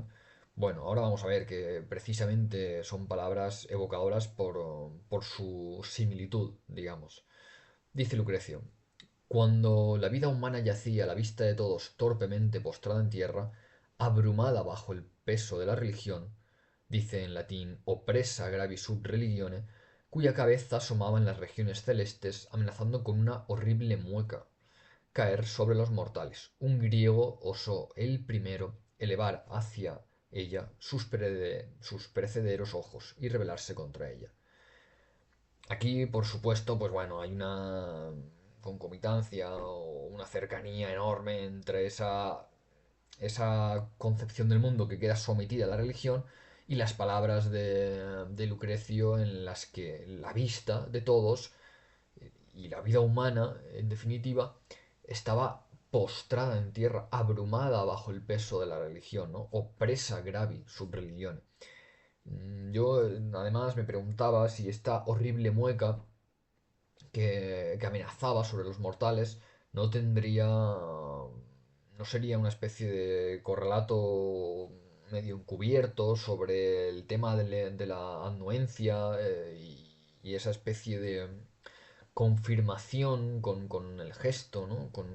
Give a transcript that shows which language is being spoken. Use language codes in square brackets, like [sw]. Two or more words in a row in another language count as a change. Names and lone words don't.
[es] Bueno, ahora vamos a ver que precisamente son palabras evocadoras por su similitud, digamos. Dice Lucrecio, cuando la vida humana yacía a la vista de todos torpemente postrada en tierra, abrumada bajo el peso de la religión, dice en latín [la] oppressa gravi sub religione, [es] cuya cabeza asomaba en las regiones celestes amenazando con una horrible mueca caer sobre los mortales. Un griego osó el primero elevar hacia ella sus perecederos ojos y rebelarse contra ella. Aquí, por supuesto, pues bueno, hay una concomitancia o una cercanía enorme entre esa concepción del mundo que queda sometida a la religión y las palabras de Lucrecio en las que la vista de todos y la vida humana, en definitiva, estaba postrada en tierra, abrumada bajo el peso de la religión, ¿no? [la] Opresa gravi sub religione. [es] Yo además me preguntaba si esta horrible mueca que amenazaba sobre los mortales no tendría, no sería una especie de correlato medio encubierto sobre el tema de la anuencia y esa especie de confirmación con el gesto, ¿no?